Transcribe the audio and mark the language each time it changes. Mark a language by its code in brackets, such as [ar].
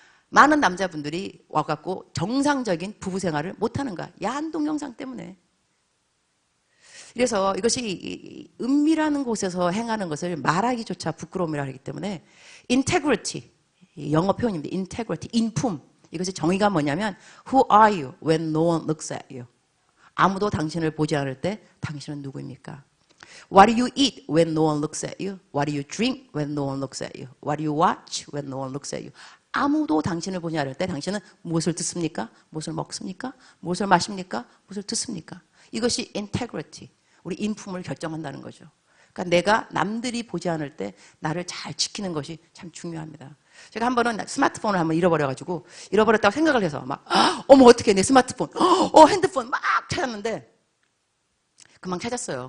[ko] 많은 남자분들이 와갖고 정상적인 부부 생활을 못하는 거야. 야한 동영상 때문에. 그래서 이것이 은밀한 곳에서 행하는 것을 말하기조차 부끄러움이라 하기 때문에 integrity, 영어 표현입니다. integrity, 인품. 이것의 정의가 뭐냐면 [en] Who are you when no one looks at you? [ko] 아무도 당신을 보지 않을 때 당신은 누구입니까? [en] What do you eat when no one looks at you? What do you drink when no one looks at you? What do you watch when no one looks at you? [ko] 아무도 당신을 보지 않을 때 당신은 무엇을 듣습니까? 무엇을 먹습니까? 무엇을 마십니까? 무엇을 듣습니까? 이것이 integrity, 우리 인품을 결정한다는 거죠. 그러니까 내가 남들이 보지 않을 때 나를 잘 지키는 것이 참 중요합니다. 제가 한 번은 스마트폰을 한번 잃어버려가지고 잃어버렸다고 생각을 해서 막 어머 어떻게 내 스마트폰 핸드폰 막 찾았는데 금방 찾았어요.